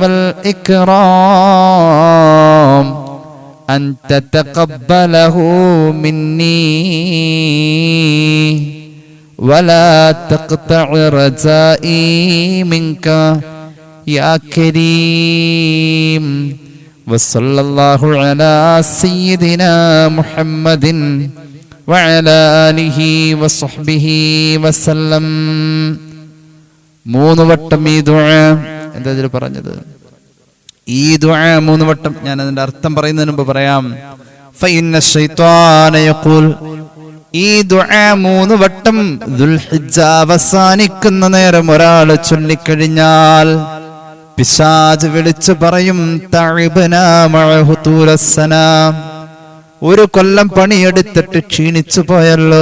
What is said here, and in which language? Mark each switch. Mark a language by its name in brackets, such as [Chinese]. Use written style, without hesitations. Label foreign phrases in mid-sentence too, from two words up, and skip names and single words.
[Arabic] والإكرام أن تتقبله مني ولا تقطع رجائي منك يا كريم وصلى الله على سيدنا محمد وعلى آله وصحبه وسلم. [Malayalam] 3 വട്ടം ഈ ദുആ എന്താ ഇതിൽ പറഞ്ഞത്? ഈ ദുആ 3 വട്ടം. ഞാൻ അതിന്റെ അർത്ഥം പറയുന്നതിന് മുമ്പ് പറയാം. [Arabic] فإن الشيطان يقول, [Malayalam] ഈ ദുആ 3 വട്ടം ദുൽഹിജ്ജ അവസാനിക്കുന്ന നേരം ഒരാൾ ചൊല്ലിക്കഴിഞ്ഞാൽ പിശാച് വിളിച്ചു പറയും, [Arabic] تعبنا معه طول السنة, [Malayalam] ഒരു കൊല്ലം പണിയെടുത്തിട്ട് ക്ഷീണിച്ചു പോയല്ലോ.